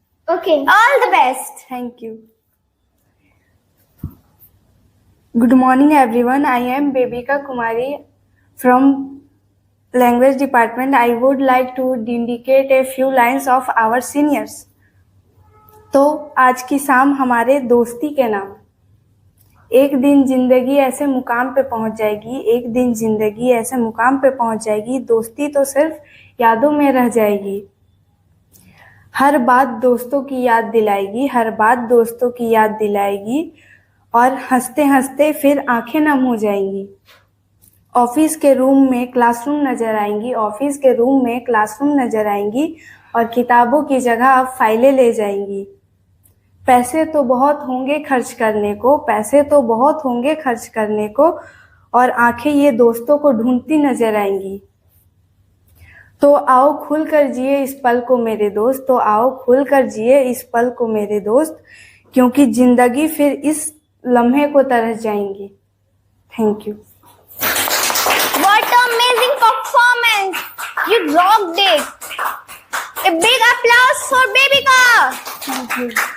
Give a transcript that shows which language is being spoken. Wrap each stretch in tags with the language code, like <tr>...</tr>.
<en>Okay. All the best. Thank you. Good morning, everyone. I am Babika Kumari from Language Department. I would like to dedicate a few lines of our seniors.</en> <hi>तो आज की शाम हमारे दोस्ती के नाम. एक दिन जिंदगी ऐसे मुकाम पे पहुंच जाएगी, एक दिन जिंदगी ऐसे मुकाम पे पहुंच जाएगी, दोस्ती तो सिर्फ यादों में रह जाएगी. हर बात दोस्तों की याद दिलाएगी, हर बात दोस्तों की याद दिलाएगी, और हंसते हंसते फिर आंखें नम हो जाएंगी. ऑफिस के रूम में क्लासरूम नजर आएंगी, ऑफिस के रूम में क्लासरूम नजर आएंगी, और किताबों की जगह आप फाइलें ले जाएंगी. पैसे तो बहुत होंगे खर्च करने को, पैसे तो बहुत होंगे खर्च करने को, और आंखें ये दोस्तों को ढूंढती नजर आएंगी. तो आओ खुल कर जिए इस पल को मेरे दोस्त, तो आओ खुल कर जिए इस पल को मेरे दोस्त, क्योंकि जिंदगी फिर इस लम्हे को तरस जाएंगी.</hi> <en>Thank you. What an amazing performance! You rocked it. A big applause for Babika. Thank you.</en>